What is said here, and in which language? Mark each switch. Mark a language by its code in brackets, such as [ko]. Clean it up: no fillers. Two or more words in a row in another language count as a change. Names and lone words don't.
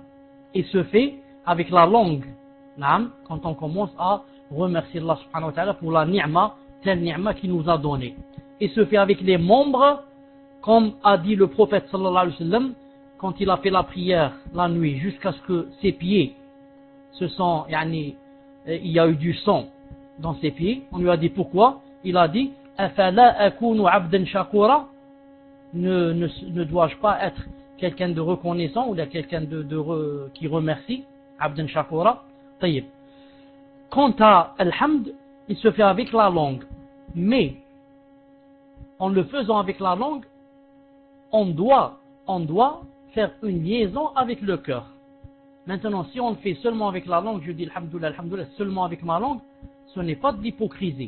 [fr] Et se fait avec la langue, naam, quand on commence à remercier Allah [ar] سبحانه وتعالى [fr] pour la ni'ma, telle ni'ma qu'il nous a donnée. Et se fait avec les membres, comme a dit le prophète [ar] صلى الله عليه وسلم, [fr] quand il a fait la prière la nuit, jusqu'à ce que ses pieds se sont, il y a eu du sang dans ses pieds. On lui a dit pourquoi? Il a dit, [ar] أفلا أكون عبدا شكورا, [fr] ne dois-je pas être quelqu'un de reconnaissant ou quelqu'un qui remercie, [ar] عبدا شكورا. [fr] Taïb. Quant à al-hamd, il se fait avec la langue, mais en le faisant avec la langue, on doit faire une liaison avec le cœur. Maintenant, si on le fait seulement avec la langue, je dis alhamdoulilah, alhamdoulilah, seulement avec ma langue, ce n'est pas de l'hypocrisie.